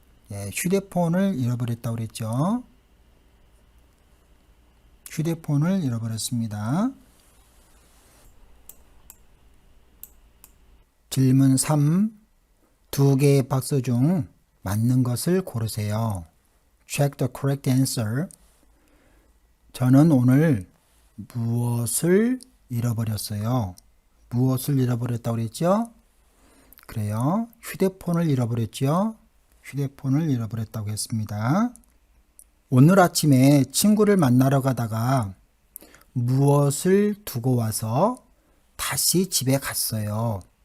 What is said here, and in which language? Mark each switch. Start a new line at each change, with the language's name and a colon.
Korean: 예, 휴대폰을 잃어버렸다고 그랬죠. 휴대폰을 잃어버렸습니다. 질문 3. 두 개의 박스 중 맞는 것을 고르세요.
English: Check the correct answer.
Korean: 저는 오늘 무엇을 잃어버렸어요? 무엇을 잃어버렸다고 그랬죠? 그래요. 휴대폰을 잃어버렸죠? 휴대폰을 잃어버렸다고 했습니다. 오늘 아침에 친구를 만나러 가다가 무엇을 두고 와서 다시 집에 갔어요.